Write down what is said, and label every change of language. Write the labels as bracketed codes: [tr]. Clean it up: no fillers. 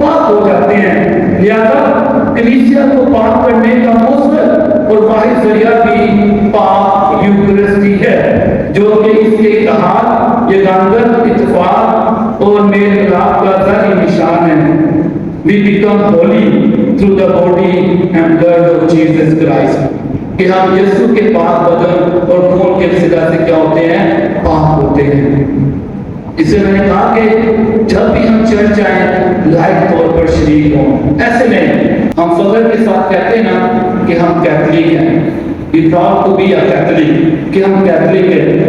[hi] पाक हो जाते हैं। लिहाजा कलीसिया को पाक करने का मुस्बत और वाहिद जरिया भी पाक यूक्रिस्टी है, जो कि इसके इत्तेहाद, यगांगत, इत्तेफाक और मेल मिलाप का ज़ाहिरी निशान है। [en] We become holy through the body and blood of Jesus Christ। [hi] कि हम यीशु के पाक बदन और खून के वसीला से क्या होते हैं? पाक होते हैं। इससे मैंने कहा कि जब भी हम चर्च आए लाइव तौर पर शरीक हों। ऐसे नहीं हम फख्र के साथ कहते हैं ना कि हम कैथलिक हैं, [en] we proud to be a Catholic, [hi] कि हम कैथलिक हैं।